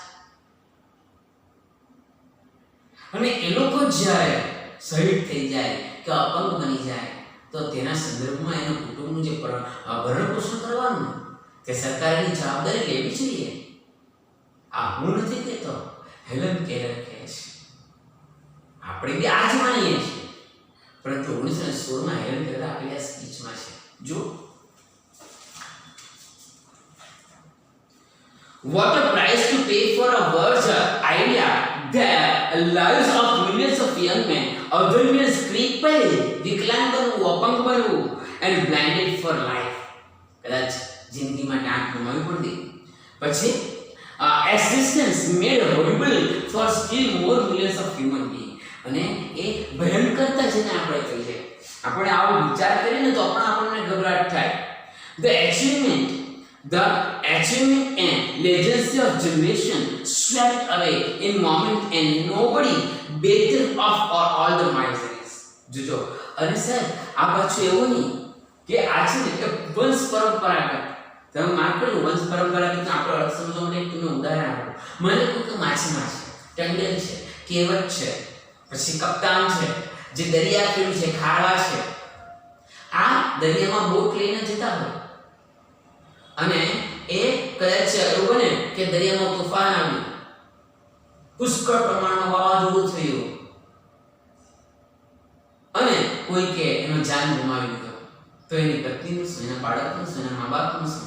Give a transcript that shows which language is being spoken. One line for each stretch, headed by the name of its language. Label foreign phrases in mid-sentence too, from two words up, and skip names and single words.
Gujarati: અને એ લોકો જ્યારે શહીદ થઈ જાય કે અપંગ બની જાય તો તેના સંદર્ભમાં એના કુટુંબનું જે ભરણ પોષણ કરવાનું તે સરકારની જવાબદારી લેવી જોઈએ. આ હું નથી કહેતો, હેલન કેલર કહે છે. આપણે બી આજ માનીએ છીએ, પરંતુ 1916 હેલન કેલર આપેલી આ સ્પીચમાં છે.
English: જો what a price to pay for a worse idea that lives of millions of young men, other millions crippled,
Gujarati: વિકલાંગ બનવું, અપંગ બનવું,
English: and blinded for life.
Gujarati: કદાચ જિંદગી માટે આંખ ગુમાવી પડી.
English: પછી existence made horrible for still more millions of human beings.
Gujarati: અને એ ભયંકરતા છે ને આપણે કહીએ, આપણે આવો વિચાર કરીએ ને તો આપણને ગભરાટ થાય.
English: The achievement and legacy of generation swept away in moment and nobody better off for all the miseries.
Gujarati: જોજો. અને સાહેબ આ પાછું એવું નહીં કે આ છે ને કે વંશ પરંપરાગત, તમે માફ કરો, વંશ પરંપરાગત આપણો અર્થ સમજવા માટે તમને ઉદાહરણ આપો. મને કોઈ કે માછીમાર છે, ટંડેલ છે, કેવટ છે, પછી કપ્તાન છે, જે દરિયા ખેડૂત છે, ખારવા છે, આ દરિયામાં બોટ લઈને જતા હોય અને એ કદાચ એવું બને કે દરિયામાં તોફાન આવ્યું, પુષ્કળ પ્રમાણમાં વાવાઝોડું થયું અને કોઈ કે એનો જાન ગુમાવી દીધો, તો એની પત્નીનું શું, એના બાળકનું શું, એના મા બાપનું શું?